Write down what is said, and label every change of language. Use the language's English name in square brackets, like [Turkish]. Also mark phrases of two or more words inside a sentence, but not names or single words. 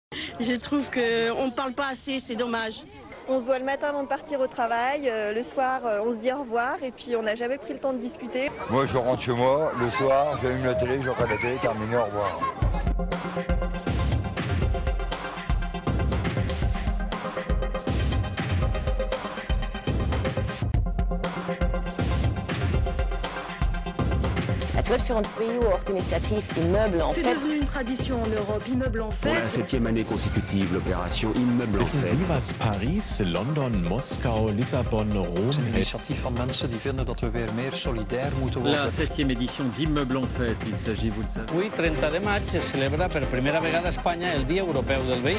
[French] Je trouve qu'on ne parle pas assez, c'est dommage. On se voit le matin avant de partir au travail, le soir on se dit au revoir et puis on n'a jamais pris le temps de discuter. Moi je rentre chez moi, le soir j'allume la télé, je regarde la télé, terminé, au revoir. [Dutch] Het wordt voor ons twee ook initiatief Immeuble en [French] C'est Fête. devenu une tradition en Europe, Immeuble en Pour la Fête. 7e année consécutive, l'opération Immeuble en [German] Wissen [French] Fête. [German] Sie, was Paris, London, Moskau, Lissabon, Rom... [Dutch] Het is een initiatief van mensen die vinden dat we weer meer solidair moeten worden. [French] La 7e édition d'Immeuble en Fête, il s'agit, vous le savez. [Catalan] Avui, 30 de maig, se celebra per primera vegada a Espanya el Dia Europeu del Veí.